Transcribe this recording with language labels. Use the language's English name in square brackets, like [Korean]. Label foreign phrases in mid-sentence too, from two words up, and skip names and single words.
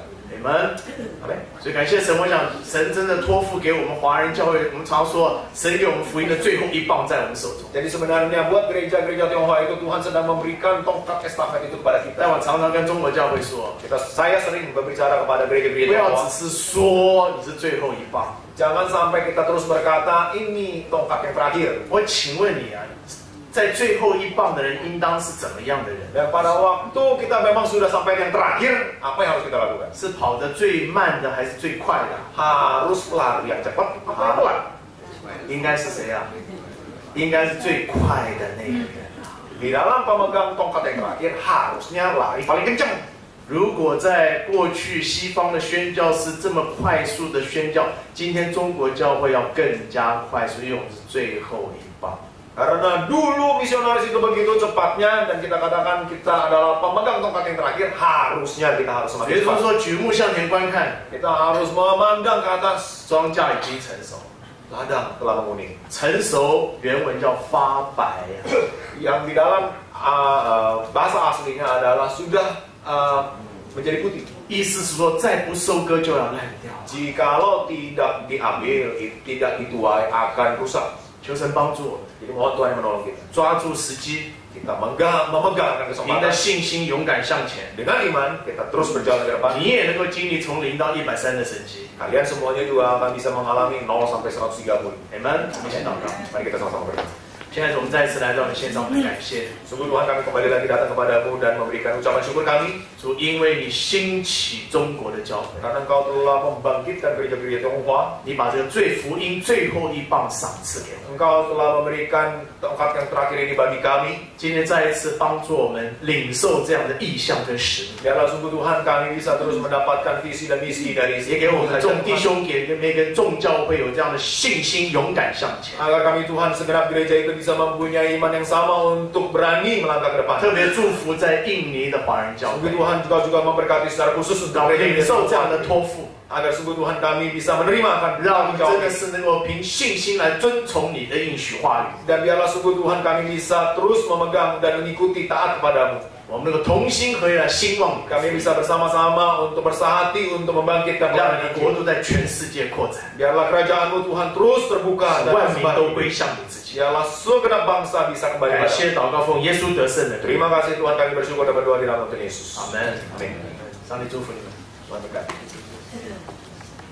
[Chinese] 你们， [Indonesian] Amin. [Chinese] 所以感谢神，我想神真的托付给我们华人教会，我们常说神给我们福音的最后一棒在我们手中。 [Indonesian] Jadi sebenarnya buat gereja-gereja Tionghoa itu Tuhan sedang memberikan tongkat estafet itu kepada [Chinese] 但 [Indonesian] kita. [Chinese] 我常常跟中国教会说， [Indonesian] Saya sering berbicara kepada [Chinese] 不 [Indonesian] gereja-gereja [Chinese] 要 [Indonesian] Tionghoa. [Chinese] 只是说你是最后一棒。 [Indonesian] Jangan sampai kita terus berkata ini tongkat yang terakhir. [Chinese] 我请问你啊，在最后一棒的人应当是怎么样的人？ [Indonesian] Dan pada waktu kita memang sudah sampai yang terakhir, apa yang harus kita lakukan? [Chinese] 是跑得最慢的还是最快的？ [Indonesian] Harus lari yang cepat, apa yang pelan? [Chinese] 应该是谁啊？应该是最快的那个人啊。 [Indonesian] Di dalam pemegang tongkat yang terakhir harusnya lari paling kencang. [Chinese] 如果在过去西方的宣教是这么快速的宣教，今天中国教会要更加快速，因为我们是最后一棒。 [Indonesian] Karena dulu misionaris itu begitu cepatnya dan kita katakan kita adalah pemegang tongkat yang terakhir, harusnya kita harus [Chinese] 也 [Indonesian] semakin [Chinese] 就是 [Indonesian] cepat. [Chinese] 说，举目向前观看， [Indonesian] Kita harus memandang ke atas. [Chinese] 庄稼已经成熟。 [Indonesian] Ladang telah menguning. [Chinese] 成熟原文叫发白呀、 [Indonesian] Yang di dalam bahasa aslinya adalah sudah menjadi putih. [Chinese] 意思是说，再不收割就要烂掉。 [Indonesian] Jikalau tidak diambil, tidak dituai akan rusak. [Chinese] 求神帮助我们， [Indonesian] Jadi mohon Tuhan yang menolong kita. [Chinese] 抓住时机， [Indonesian] Kita memegang akan [Chinese] 凭着 [Indonesian] kesempatan. [Chinese] 信心勇敢向前， [Indonesian] Dengan iman kita terus berjalan ke depan. [Chinese] 你也能够经历从0到130的神迹。 [Indonesian] Kalian semuanya juga akan bisa mengalami 0 sampai 130. [Chinese] 你们，我们一起祷告。 [Indonesian] Mari kita sama-sama berdoa. [Chinese] 现在我们再次来到你献上我们的感谢， [Indonesian] Sungguh Tuhan kami kembali lagi datang kepadamu dan memberikan ucapan syukur kami. [Chinese] 主，因为你兴起中国的教会， [Indonesian] Karena Engkau telah membangkitkan gereja-gereja Tionghoa. [Chinese] 你把这个最福音最后一棒赏赐给我们。 [Indonesian] Engkau telah memberikan tongkat yang terakhir ini bagi kami. [Chinese] 今天再一次帮助我们领受这样的意象跟使命， [Indonesian] Biarlah sungguh Tuhan kami bisa terus mendapatkan visi dan misi dari [Chinese] 也给我们的众弟 [Indonesian] Tuhan. [Chinese] 兄给每个众教会有这样的信心，勇敢向前。 [Indonesian] Agar kami Tuhan segenap gereja itu bisa mempunyai iman yang sama untuk berani melangkah ke depan. [Chinese] 特别祝福在印尼的华人教会 [Indonesian] Sungguh，Tuhan juga memberkati secara khusus untuk [Chinese] 让我们 [Indonesian] gereja [Chinese] 领 [Indonesian] di [Chinese] 受这样的 [Indonesian] Tionghoa. [Chinese] 托付， [Indonesian] Agar sungguh Tuhan kami bisa menerima akan [Chinese] 让我们 [Indonesian] tanggung [Chinese] 真的 [Indonesian] jawab [Chinese] 是能够凭信心来遵从你的应许话语。 [Indonesian] dan biarlah sungguh Tuhan kami bisa terus memegang dan mengikuti taat kepadamu. [Chinese] 我们能够同心合意来兴旺你， [Indonesian] Kami bisa bersama-sama untuk bersahati untuk membangkitkan [Chinese] 让 [Indonesian] pelayanan [Chinese] 你的国 [Indonesian] Injil. [Chinese] 度在全世界扩展， [Indonesian] Biarlah kerajaan-Mu Tuhan terus terbuka [Chinese] 使 [Indonesian] dan [Chinese] 万民都 [Indonesian] tersebar. [Chinese] 归向你自己。 [Indonesian] Biarlah segenap bangsa bisa kembali [Chinese] 感 [Indonesian] padamu. [Chinese] 谢祷告奉耶稣得胜的名， [Indonesian] Terima kasih Tuhan, kami bersyukur dan berdoa di dalam Tuhan Yesus. [Chinese] 阿门。 [Indonesian] Amin. [Chinese] 上帝祝福你们。 [Indonesian] Tuhan berkati.